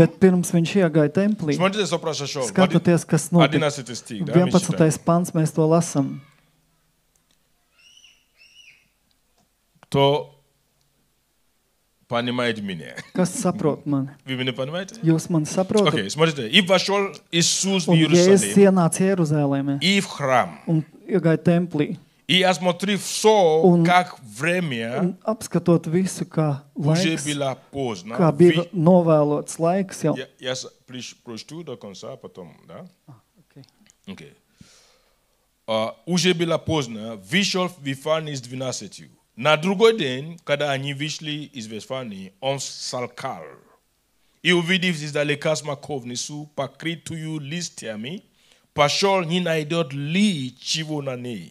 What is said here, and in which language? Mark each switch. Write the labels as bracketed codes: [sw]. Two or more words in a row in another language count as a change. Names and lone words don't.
[lv] Bet pirms viņš iegāja templī, [ru] смотрите, что произошло. [lv] skatoties, kas notiek. [ru] 11 стих, да, мы читаем. 11. [lv] pants, mēs to lasām. [ru] Кто понимает меня? [lv] Kas saprot mani? [ru] Вы меня понимаете? [lv] Jūs mani saprotat? [ru] Окей, смотрите. И вошел Иисус в [lv] Un Jēzus [ru] Иерусалим [lv] ienāca Jeruzālēmē [ru] и в храм. [lv] un iegāja templī. [ru] И осмотрев все, [lv] Un- [ru] как время [lv] Un apskatot visu, kā [ru] уже [lv] laiks, [ru] было поздно. [lv] kā bija novēlots laiks jau. [ru] Я прочту до конца, потом, да? Okay. Окей. Уже было поздно, вышел в Вифании с 12. На другой день, когда они вышли из Вифании, он вскакал. И увидев издалека смоковницу, покрытую листьями, пошел, не найдет ли чего на ней.